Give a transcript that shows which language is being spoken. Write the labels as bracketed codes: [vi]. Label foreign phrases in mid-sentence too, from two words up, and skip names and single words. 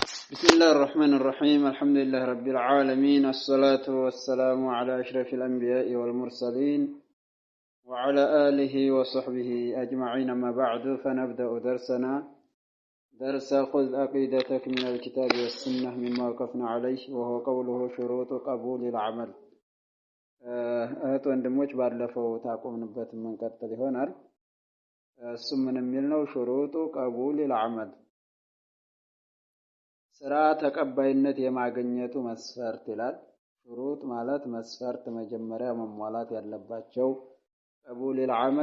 [ar] بسم الله الرحمن الرحيم الحمد لله رب العالمين الصلاة والسلام على أشرف الأنبياء والمرسلين وعلى آله وصحبه أجمعين ما بعد فنبدأ درسنا درس خذ عقيدتك من الكتاب والسنة مما وقفنا عليه وهو قوله شروط قبول العمل [am] ወንድሞች ባለፈው ታቆምንበት መንቀጥል ይሆናል እሱም ምን የሚል ነው [ar] شروط قبول العمل [am] ስራ ተቀባይነት የማግኘቱ መስፈርት ይላል شروط ማለት መስፈርት መጀመሪያ መሟላት ያለባቸው [ar] قبول العمل